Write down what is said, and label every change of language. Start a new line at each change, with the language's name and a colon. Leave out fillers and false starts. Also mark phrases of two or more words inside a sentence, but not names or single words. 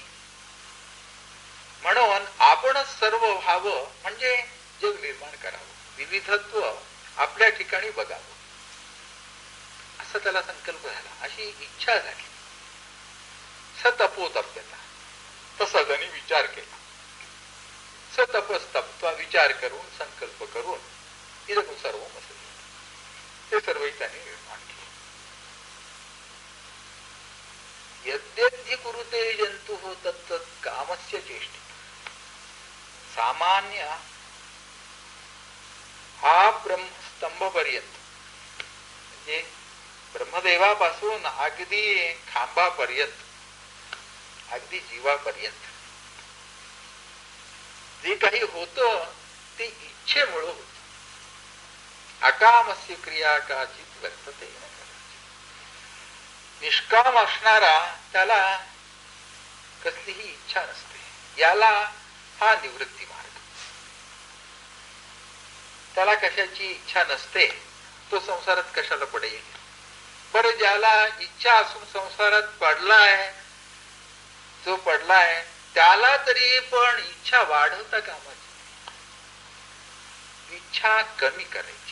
Marathi: म्हणून आपणच सर्व व्हावं म्हणजे जग निर्माण करावं, विविधत्व आपल्या ठिकाणी बघावं असा त्याला संकल्प झाला, अशी इच्छा झाली. सतपोतप्यता, तसा त्याने विचार केला. सतपस्तप्त्वा, विचार करून संकल्प करून
Sanskrit: इदं सर्व मसृजत,
Marathi: ते सर्वही त्याने निर्माण केले.
Sanskrit: यद्यद्धि कुरुते जंतुः तत्तत् कामस्य चेष्टितम्.
Marathi: सामान्य हा ब्रह्मस्तंभपर्यंत म्हणजे ब्रह्मदेवापासून अगदी खांबापर्यंत, अगदी जीवापर्यंत जे काही होतं ते इच्छेमुळे होत.
Sanskrit: अकामस्य क्रिया काचित वर्तते न कदाचित.
Marathi: निष्काम असणारा त्याला कसलीही इच्छा नसते. याला हा निवृत्ती मार्ग. त्याला कशाची इच्छा नसते, तो संसारात कशाला पडेल. बरं, ज्याला इच्छा असून संसारात पडलाय, जो पडलाय त्याला तरी पण इच्छा वाढवता कामाची, इच्छा कमी करायची.